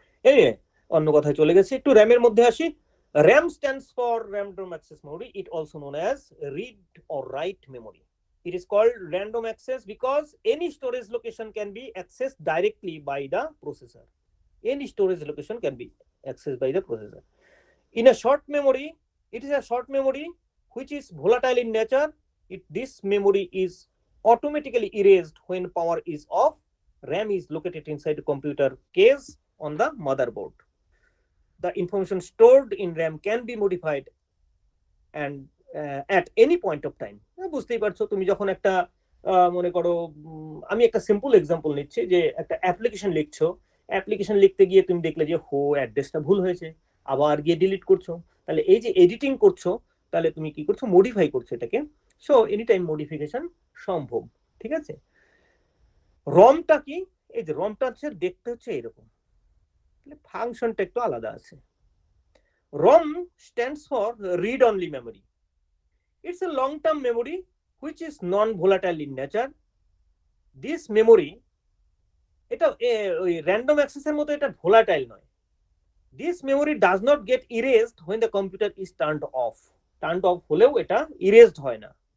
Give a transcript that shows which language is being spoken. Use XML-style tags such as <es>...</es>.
<bn>এই অন্য কথায় চলে গেছে, একটু র্যামের মধ্যে আসি।</bn> <en>RAM stands for random access memory. It also known as read or write memory. It is called random access because any storage location can be accessed directly by the processor. Any storage location can be accessed by the processor. In a short memory, it is a short memory which is volatile in nature. This memory is automatically erased when power is off. RAM is located inside the computer case on the motherboard. The information stored in RAM can be modified and at any point of time.</en> <bn>বুঝতেই পারছো, তুমি যখন একটা মনে করো আমি একটা simple example নিচ্ছি, যে একটা অ্যাপ্লিকেশন লিখছো, অ্যাপ্লিকেশন লিখতে গিয়ে তুমি দেখলে যে অ্যাড্রেসটা ভুল হয়েছে, আবার গিয়ে ডিলিট করছো, তাহলে এই যে এডিটিং করছো, তাহলে তুমি কি করছো, মডিফাই করছো এটাকে। সো এনি টাইম মডিফিকেশন সম্ভব, ঠিক আছে। রমটা কি, এই যে রমটা হচ্ছে দেখতে হচ্ছে এরকম, তাহলে ফাংশনটা একটু আলাদা আছে।</bn> <en>ROM stands for read only memory. It's a long term memory which is non volatile in nature. This memory,</en> <bn>এটা ওই random access এর মতো এটা volatile নয়।</bn> <en>This memory does not get erased when the computer is turned off.</en> <bn>Turned off হলেও এটা erased হয় না।</bn>